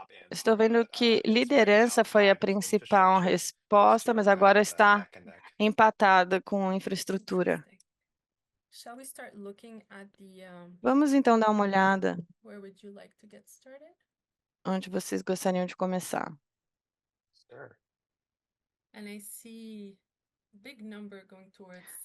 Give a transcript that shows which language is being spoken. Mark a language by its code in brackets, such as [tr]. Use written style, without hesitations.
[pt] Estou vendo que liderança foi a principal resposta, mas agora está empatada com infraestrutura. [en] Interesting. Shall we start looking at the [pt] Vamos então dar uma olhada [en] where would you like to get started? [pt] onde vocês gostariam de começar. [en] And I see a big number going towards